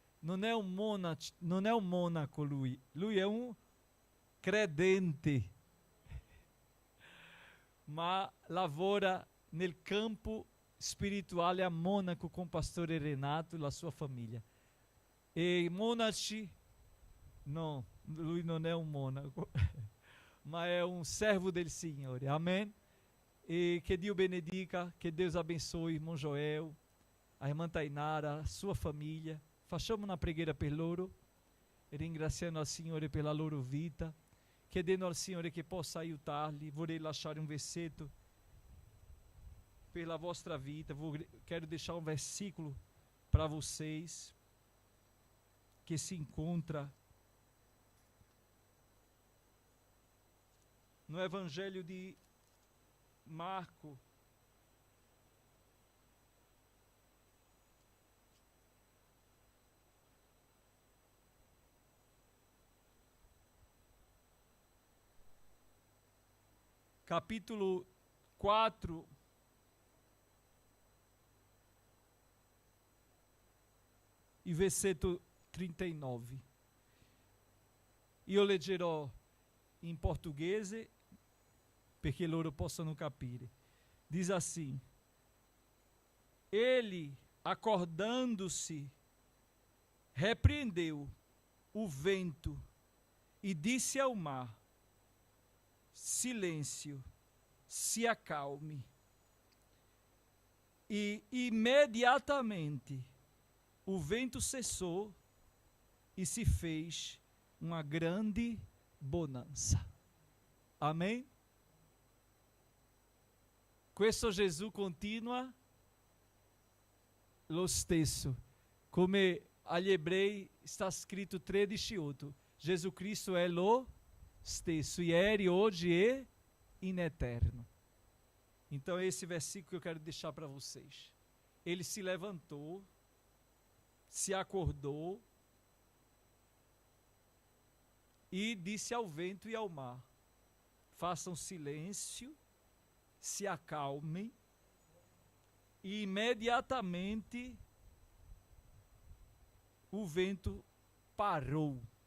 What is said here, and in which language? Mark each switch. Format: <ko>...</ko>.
<it>Non è un monaco lui è un credente, ma lavora nel campo spirituale a Mônaco</it> <pt>com o pastor Renato</pt> <it>e la sua famiglia. E monaci, não, lui non è un monaco, ma è un servo del Signore. Amém?</it> <pt>E que Deus benedica, que Deus abençoe o irmão Joel, a irmã Tainara, a sua família.</pt> <it>Facciamo una preghiera per loro, ringraziando al Signore per la loro vita, chiedendo al Signore che possa aiutarli. Vorrei lasciare un versetto per la vostra vita.</it> <pt>Quero deixar um versículo para vocês, que se encontra no Evangelho de Marco, capítulo 4, e versetto 39.</pt> <it>Io leggerò in portoghese perché loro possano capire.</it> <pt>Diz assim: ele, acordando-se, repreendeu o vento e disse ao mar: silêncio, se acalme. E imediatamente o vento cessou e se fez uma grande bonança. Amém?</pt> <it>Questo Gesù continua lo stesso. Come agli ebrei sta scritto 13:8. Gesù Cristo è lo stesso, ieri, hoje e in eterno.</it> <pt>Então esse versículo que eu quero deixar para vocês. Ele se levantou, se acordou e disse ao vento e ao mar: façam silêncio, se acalmem, e imediatamente o vento parou.</pt>